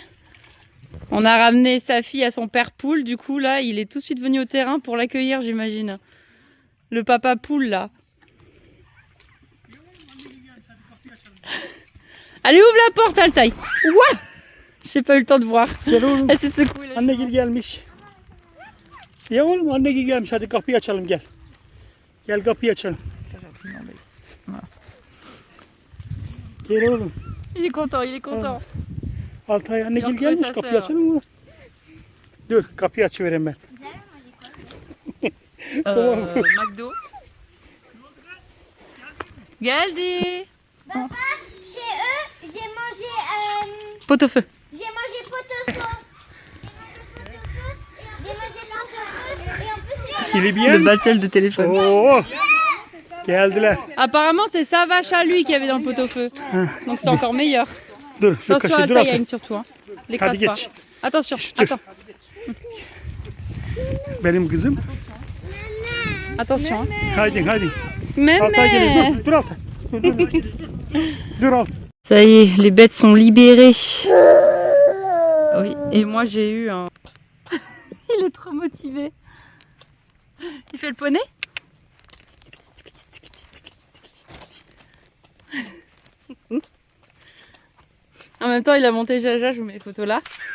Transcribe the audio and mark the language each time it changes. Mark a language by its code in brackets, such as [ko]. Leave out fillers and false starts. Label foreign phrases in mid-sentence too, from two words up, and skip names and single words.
[fr] On a ramené sa fille à son père poule. Du coup, là, il est tout de suite venu au terrain pour l'accueillir, j'imagine. Le papa poule, là. Allez, ouvre la porte, Altaï. Ouah! J'ai pas eu le temps de voir. Elle s'est secouée. [tr] Annegil gelmiş. Ya oğlum Annegil gelmiş. Hadi kapıyı açalım gel. Gel kapıyı açalım. Gel oğlum. [fr] Il est content, il est content. [tr] Altay Annegil Yok, gelmiş. [fr] sa [tr] Kapıyı [fr] sœur. [tr] açalım mı? Dur kapıyı açıvereyim ben. McDo. Galdi! [fr] Papa, chez eux, j'ai mangé Pot-au-feu. J'ai mangé pot-au-feu. J'ai mangé pot-au-feu. Et en plus, Kili Le bien. battle de téléphone. [tr] Oo. Geldiler. [fr] Apparemment, c'est sa vache à lui qui avait dans le pot-au-feu. Donc c'est encore meilleur. [tr] Dur şu [fr] Attention à [tr] kaşığı dur [fr] la [tr] Altay. [fr] taille surtout. Hein. L'écrase [tr] Hadi [fr] pas. [tr] geç. [fr] Attention, [tr] dur. [fr] attends. [tr] Benim kızım. [fr] Attention. Hein. [tr] Haydi haydi. [fr] Mémé. [tr] Altay geliyor. Dur Altay. Dur. Dur Altay. [fr] Ça y est, les bêtes sont libérées. Oui, et moi j'ai eu un... Il est trop motivé. Il fait le poney? En même temps, il a monté Jaja, je vous mets les photos là.